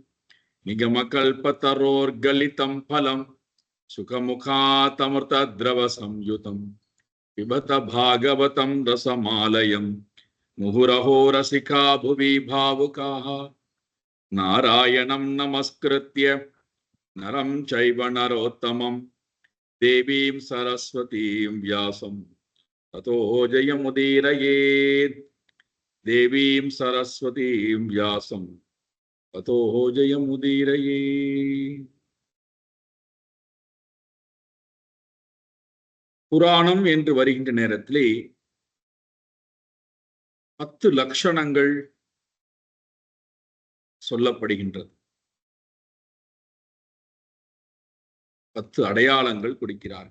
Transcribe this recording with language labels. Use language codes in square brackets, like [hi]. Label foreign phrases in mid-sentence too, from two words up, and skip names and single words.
[sa] निगमकल्पतरोर्गलितं फलं सुखमुखातमृतद्रवसंयुतं पिबत भागवतं रसमालयं मुहुरहो रसिका भुवि भावुकाः नारायणं नमस्कृत्य नरं चैव नरोत्तमं देवीं सरस्वतीं व्यासं ततो जयमुदीरयेत्। देवीं सरस्वतीं व्यासं ततो जयमुदीरयेत्। [ta] புராணம் என்று வருகின்ற நேரத்திலே 10 லட்சணங்கள் சொல்லப்படுகின்றது. 10 அடையாளங்கள் கொடுக்கிறார்கள்.